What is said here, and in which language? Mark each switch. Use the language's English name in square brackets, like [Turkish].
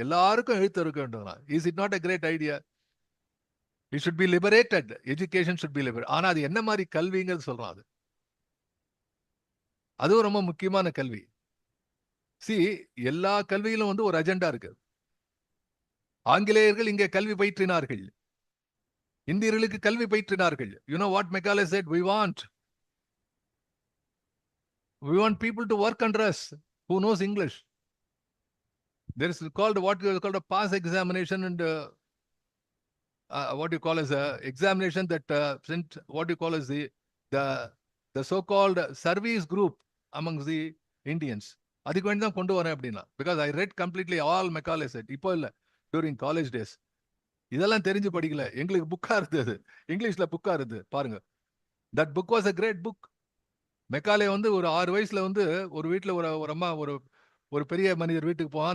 [Tamil] எல்லாருக்கும் எழுத்து இருக்க வேண்டும். [English] Is it not a great idea? It should be liberated. Education should be liberate. [Tamil] ஆனா அது என்ன மாதிரி கல்விங்கிறது சொல்றான். அதுவும் ரொம்ப முக்கியமான கல்வி. எல்லா கல்வியிலும் வந்து ஒரு அஜெண்டா இருக்கு. ஆங்கிலேயர்கள் இங்கே கல்வி பயிற்றினார்கள், இந்தியர்களுக்கு கல்வி பயிற்றினார்கள். [English] You know what Macaulay said? We want people to work under us who knows English. There is called what is called a pass examination, and what you call as a examination that sent what you call as the so-called service group amongst the Indians. [Tamil] அதுக்கு வேண்டி தான் கொண்டு வரேன் அப்படின்னா, [English] Because I read completely all Macaulay said. [Tamil] இப்போ இல்லை, [English] During college days. [Tamil] இதெல்லாம் தெரிஞ்சு படிக்கல, எங்களுக்கு புக்கா இருந்தது, இங்கிலீஷ்ல புக்கா இருந்தது. பாருங்க, [English] That book was a great book. [Tamil] Macaulay வந்து ஒரு 6 வயசுல வந்து ஒரு வீட்டுல ஒரு அம்மா ஒரு பெரிய மனிதர் வீட்டுக்கு போவான்.